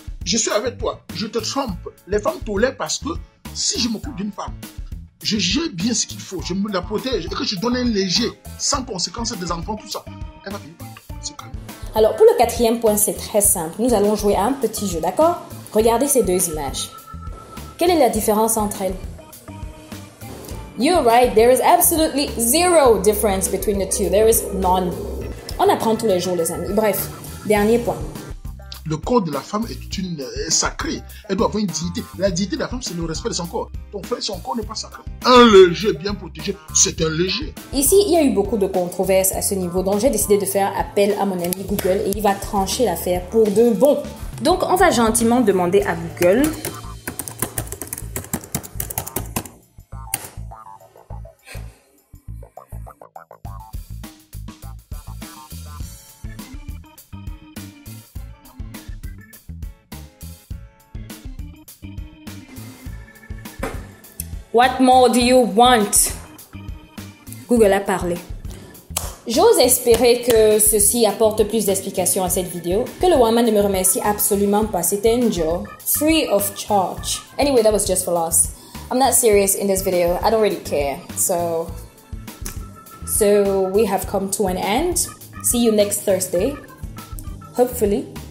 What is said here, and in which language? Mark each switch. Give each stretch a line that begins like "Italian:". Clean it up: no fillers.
French: Je suis avec toi, je te trompe. Les femmes tolèrent parce que si je m'occupe d'une femme, je gère bien ce qu'il faut, je me la protège et que je donne un léger, sans conséquence des enfants, tout ça, elle va payer par toi. C'est calme. Alors, pour le quatrième point, c'est très simple. Nous allons jouer à un petit jeu, d'accord? Regardez ces deux images. Quelle est la différence entre elles?
English: You're right, there is absolutely zero difference between the two. There is none.
French: On apprend tous les jours, les amis. Bref, dernier point. Le corps de la femme est sacré. Elle doit avoir une dignité. La dignité de la femme, c'est le respect de son corps. Ton frère, son corps n'est pas sacré. Un léger bien protégé, c'est un léger. Ici, il y a eu beaucoup de controverses à ce niveau, donc j'ai décidé de faire appel à mon ami Google et il va trancher l'affaire pour de bon. Donc, on va gentiment demander à Google.
English: What more do you want?
French: Google a parlé. J'ose espérer que ceci apporte plus d'explications à cette vidéo, que le Woman ne me remercie absolument pas. C'était un job,
English: free of charge. Anyway, that was just for laughs. I'm not serious in this video. I don't really care. So we have come to an end. See you next Thursday. Hopefully.